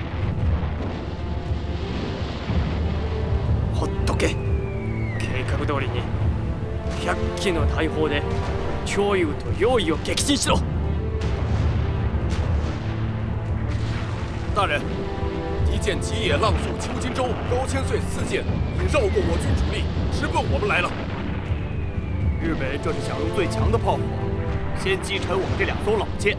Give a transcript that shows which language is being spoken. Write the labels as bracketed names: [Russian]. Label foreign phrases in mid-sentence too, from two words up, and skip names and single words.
[Japanese] ほっとけ。計画通りに100機の大砲で張勇と楊毅を撃沈しろ。 [Chinese] 大人，敌舰吉野浪速秋金舟、高千岁4舰已绕过我军主力，直奔我们来了。日本人这是想用最强的炮火，先击沉我们这2艘老舰。